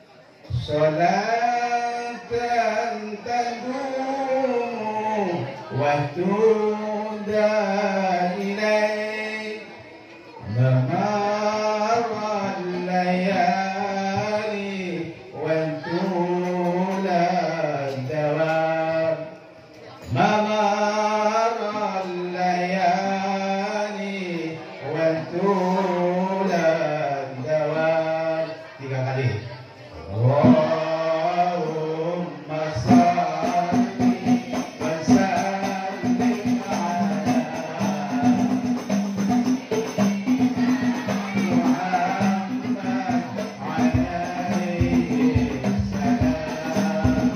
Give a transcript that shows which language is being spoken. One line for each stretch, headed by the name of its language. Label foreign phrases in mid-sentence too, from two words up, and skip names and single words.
Arabic: صلاة تدوم وتهدى إليه ممر الليالي وطول دوام. ممر الليالي وطول دوام.
Indonesian: 3 kali.
Arabic: اللهم صل وسلم على محمد عليه السلام.